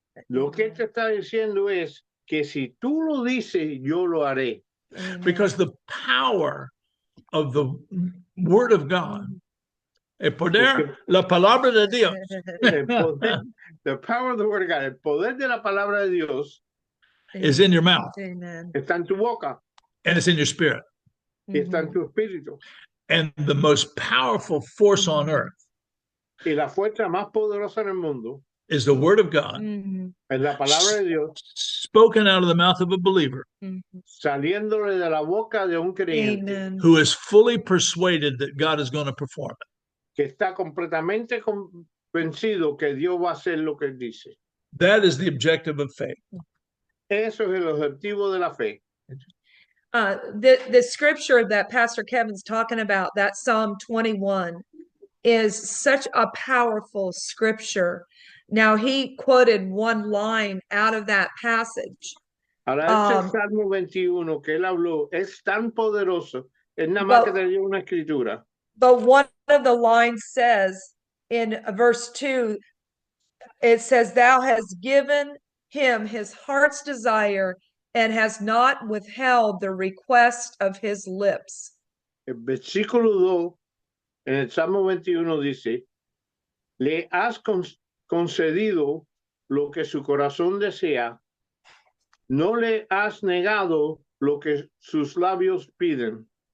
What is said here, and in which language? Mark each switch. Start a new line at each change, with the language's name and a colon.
Spanish: lo que él te está diciendo es que si tú lo dices, yo lo haré.
English: Because the power of the word of God,
Spanish: el poder, la palabra de Dios, El poder,
English: the power of the word of God,
Spanish: el poder de la palabra de Dios
English: is in your mouth
Spanish: está en tu boca
English: and it's in your spirit.
Spanish: y está en tu espíritu.
English: And the most powerful force on earth
Spanish: Y la fuerza más poderosa en el mundo
English: is the word of God
Spanish: es la palabra de Dios
English: spoken out of the mouth of a believer
Spanish: saliéndole de la boca de un creyente
English: who is fully persuaded that God is going to perform it.
Spanish: que está completamente convencido que Dios va a hacer lo que él dice.
English: That is the objective of faith.
Spanish: Eso es el objetivo de la fe.
English: The scripture that Pastor Kevin's talking about, that Psalm 21, is such a powerful scripture. Now, he quoted one line out of that passage.
Spanish: Ahora, ese Salmo 21 que él habló es tan poderoso, es nada más que te dio una escritura.
English: But one of the lines says in verse 2, it says, thou hast given him his heart's desire and has not withheld the request of his lips.
Spanish: El versículo 2 en el Salmo 21 dice, le has concedido lo que su corazón desea, no le has negado lo que sus labios piden.